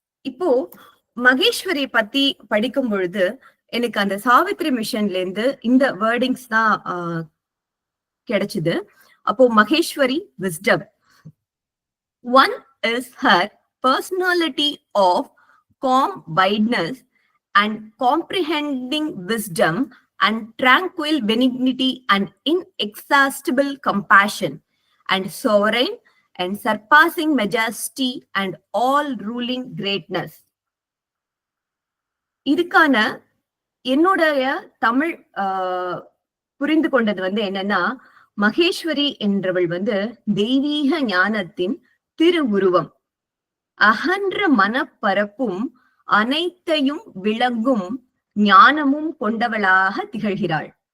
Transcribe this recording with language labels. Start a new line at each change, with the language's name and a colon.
Tamil: இப்போ மகேஸ்வரி பத்தி படிக்கும் பொழுது எனக்கு அந்த சாவித்ரி மிஷன்ல இருந்து இந்த வேர்டிங்ஸ் தான் கிடைச்சது. அப்போ Maheswari wisdom.
English: One is her personality of calm wideness and comprehending wisdom and tranquil benignity and inexhaustible compassion and sovereign and surpassing majesty and all ruling greatness.
Tamil: இதுக்கான என்னுடைய தமிழ் புரிந்து கொண்டது வந்து என்னன்னா, மகேஸ்வரி என்றவள் வந்து தெய்வீக ஞானத்தின் திருவுருவம், அகன்ற மனப்பரப்பும் அனைத்தையும் விளங்கும் ஞானமும் கொண்டவளாக திகழ்கிறாள்.